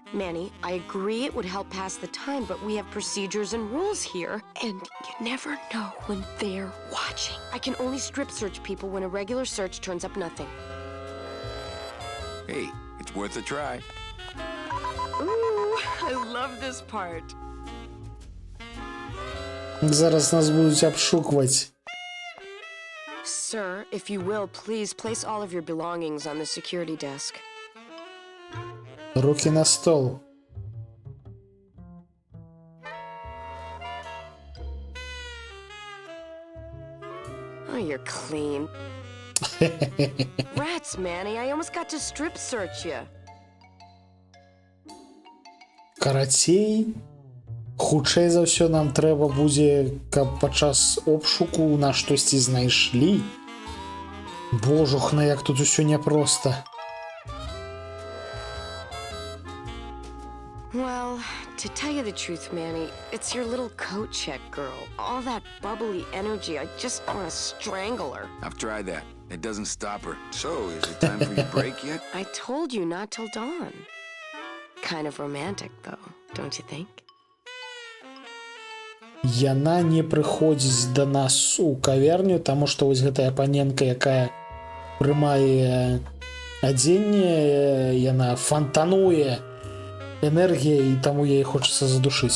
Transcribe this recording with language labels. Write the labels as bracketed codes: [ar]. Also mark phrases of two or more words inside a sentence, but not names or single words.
[en] Manny, I agree it would help pass the time, but we have procedures and rules here. And you never know when they're watching. I can only strip search people when a regular search turns up nothing. Hey, it's worth a try. Ooh, I love this part. [uk] Зараз нас будуть обшукувати. [en] Sir, if you will, please place all of your belongings on the security desk. [ru] Руки на стол. [en] Oh, you're clean. Rats, Manny, I almost got to strip search you. [be] Карацей, хутчэй за ўсё нам трэба будзе, каб падчас обшуку на штосьці знайшлі. Божухна, як тут усё няпроста. [en] Well, to tell you the truth, Manny, it's your little coat check girl. All that bubbly energy, I just want to strangle her. I've tried that. It doesn't stop her. So, is it time for your break yet? I told you not till dawn. Kind of romantic, though, don't you think? [be] Яна не прыходзіць да нас у кавярню, таму што вось гэтая паненка, якая прымае адзенне, яна фантануе энергіяй, і таму яе хочацца задушыць.